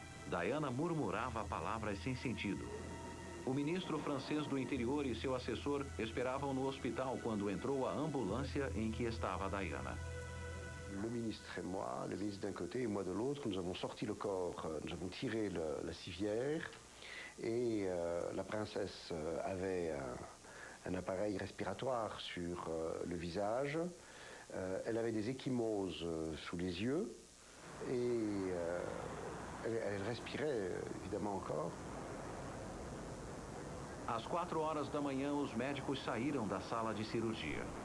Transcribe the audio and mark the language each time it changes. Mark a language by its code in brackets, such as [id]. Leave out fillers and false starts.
[pt] Diana murmurava palavras sem sentido. O ministro francês do interior e seu assessor esperavam no hospital quando entrou a ambulância em que estava Diana. [fr] Le ministre et moi, le ministre d'un côté et moi de l'autre, nous avons sorti le corps, nous avons tiré la civière et la princesse avait un appareil respiratoire sur le visage. Elle avait des ecchymoses sous les yeux et elle respirait évidemment encore. [pt] Às 4h da manhã, os médicos saíram da sala de cirurgia.